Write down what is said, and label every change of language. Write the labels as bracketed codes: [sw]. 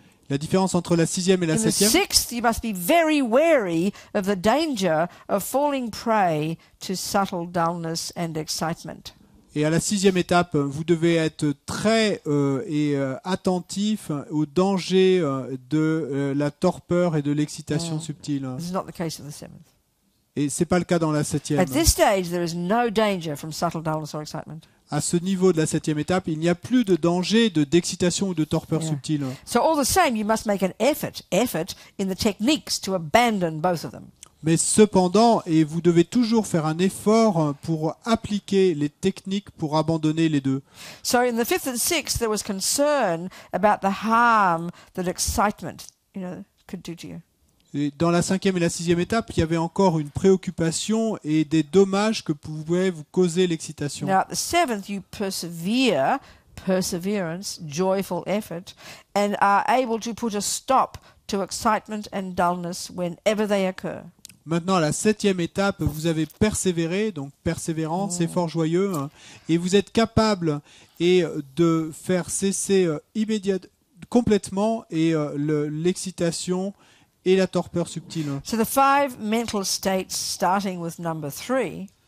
[fr] La différence entre la sixième et la septième. [en] You must be very wary of the danger of falling prey to subtle dullness and excitement. [fr] Et à la sixième étape, vous devez être très attentif au danger de la torpeur et de l'excitation subtile. [en] This is not the case of the seventh. [fr] Et c'est pas le cas dans la septième. [en] At this stage, there is no danger from subtle dullness or excitement. [fr] À ce niveau de la septième étape, il n'y a plus de danger d'excitation ou de torpeur subtile. [en] So all the same, you must make an effort in the techniques to abandon both of them. [fr] Mais cependant, et vous devez toujours faire un effort pour appliquer les techniques pour abandonner les deux. [en] So in the fifth and sixth, there was concern about the harm that excitement, could do to you. [fr] Et dans la cinquième et la sixième étape, il y avait encore une préoccupation et des dommages que pouvait vous causer l'excitation. [en] Now at the seventh, you persevere perseverance, joyful effort, and are able to put a stop to excitement and dullness whenever they occur. [fr] Maintenant, à la 7e étape, vous avez persévéré, donc persévérance, effort joyeux, hein, et vous êtes capable de faire cesser complètement l'excitation et la torpeur subtile. [en] So the 5 mental states, starting with number 3,